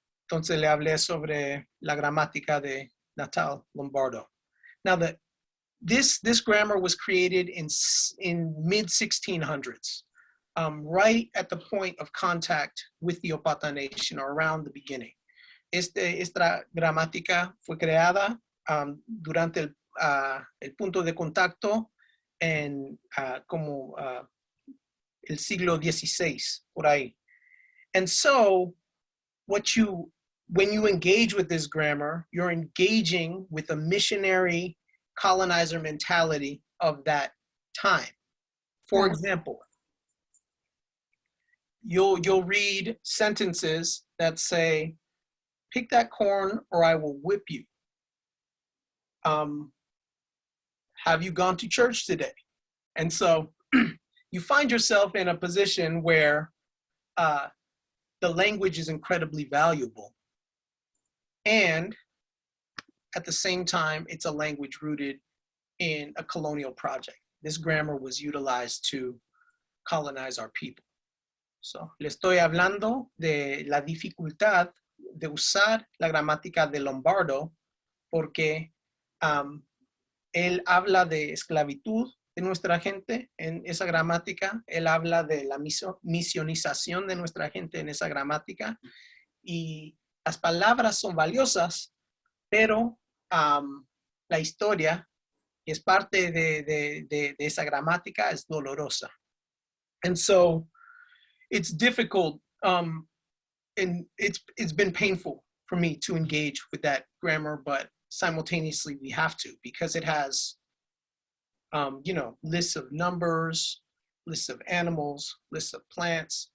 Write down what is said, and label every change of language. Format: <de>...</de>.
<es>Entonces le hablé sobre la gramática de Natal Lombardo.</es> <en>Now this grammar was created in mid-1600s, right at the point of contact with the Ópata Nation, or around the beginning.</en> <es>Esta gramática fue creada durante el punto de contacto en como el siglo XVI, por ahí.</es> <en>And so, when you engage with this grammar, you're engaging with a missionary colonizer mentality of that time. For example, you'll read sentences that say, pick that corn or I will whip you. Have you gone to church today? And so you find yourself in a position where the language is incredibly valuable. And at the same time, it's a language rooted in a colonial project. This grammar was utilized to colonize our people.</en> <es>So, le estoy hablando de la dificultad de usar la gramática de Lombardo porque él habla de esclavitud de nuestra gente en esa gramática, él habla de la misionización de nuestra gente en esa gramática, y las palabras son valiosas, pero la historia, que es parte de esa gramática, es dolorosa.</es> <en>And so it's difficult, and it's been painful for me to engage with that grammar, but simultaneously we have to, because it has, you know, lists of numbers, lists of animals, lists of plants.</en>